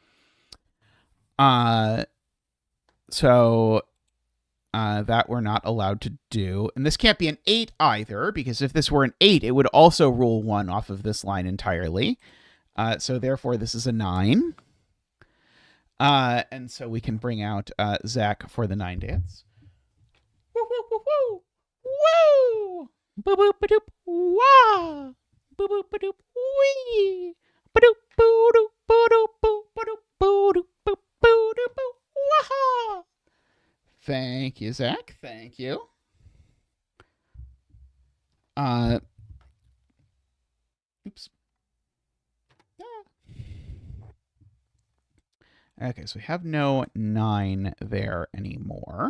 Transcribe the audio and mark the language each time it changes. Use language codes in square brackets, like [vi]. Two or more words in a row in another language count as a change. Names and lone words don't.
[en] So that we're not allowed to do. And this can't be an 8 either, because if this were an 8, it would also rule 1 off of this line entirely. So therefore, this is a 9. And so we can bring out Zach for the 9 dance. Woo, woo, woo, woo. Woo! Boop boop ba doop wah! Boop boop ba doop wee! Ba doop boo doop boo doop boo ba doop boo doop boo boo doop boo wah! Thank you, Zach. Thank you. Oops. Okay, so we have no 9 there anymore.